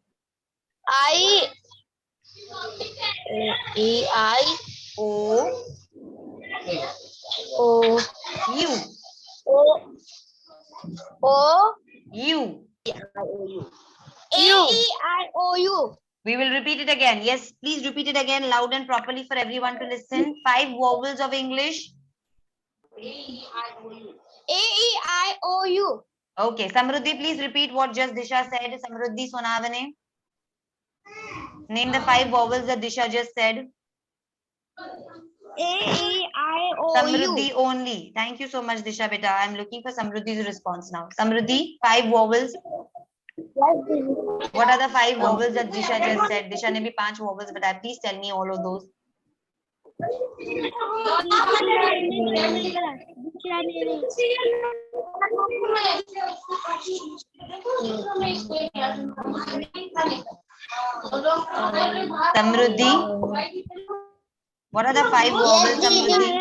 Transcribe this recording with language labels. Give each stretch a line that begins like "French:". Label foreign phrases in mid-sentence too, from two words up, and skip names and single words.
English: O. U. U. U. We will repeat it again. Yes, please repeat it again loud and properly for everyone to listen. 5 vowels of English. A-E-I-O-U. Okay, Samruddhi, please repeat what just Disha said. Samruddhi Sonavane. Name the 5 vowels that Disha just said. A-E-I-O-U. Samruddhi only. Thank you so much, Disha beta. I am looking for Samruddhi's response now. Samruddhi, 5 vowels. What are the 5 vowels that Disha just said?
Hindi: दिशा ने भी
English: 5 vowels, but please tell me all of those. Samruddhi, what are the 5 vowels, Samruddhi?